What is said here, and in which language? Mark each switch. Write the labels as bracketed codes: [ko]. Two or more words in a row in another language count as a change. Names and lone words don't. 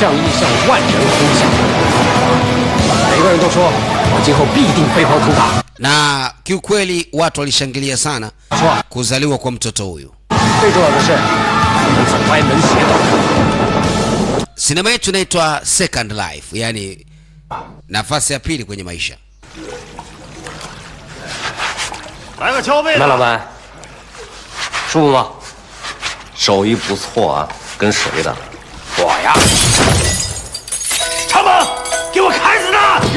[sw] Na kiukweli watu walishangilia sana kuzaliwa kwa mtoto huyu. Sinema yetu inaitwa Second Life, yani nafasi ya pili kwenye maisha. [zh] 来个敲背的。麦老板，舒服吗？手艺不错啊，跟谁的？我呀。长猛，给我砍死他！